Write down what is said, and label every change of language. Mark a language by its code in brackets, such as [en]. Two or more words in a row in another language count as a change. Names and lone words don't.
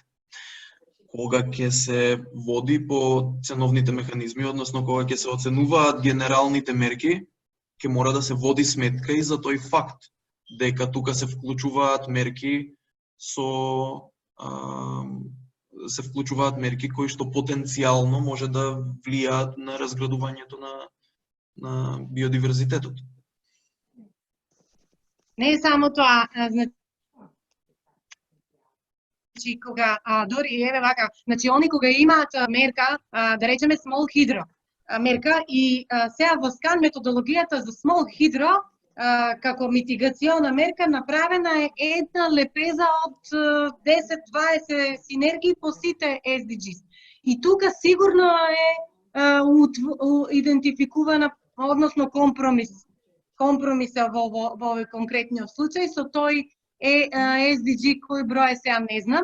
[mk] Кога ќе се води по ценовните механизми, односно кога ќе се оценуваат генералните мерки, ќе мора да се води сметка и за тој факт дека тука се вклучуваат мерки кои што потенцијално може да влијаат на разградувањето на биодиверзитетот. Не е само тоа, значи кога дори еве вака, значи они кога имаат мерка, да речеме [en] small hydro [mk] мерка и сега во скан методологијата за [en] small hydro [mk] како митигациона мерка направена е една лепеза од 10-20 синергии по сите SDGs. И тука сигурно е идентификувана, односно компромиса во овој конкретниот случај, со тој SDG кој број сега не знам.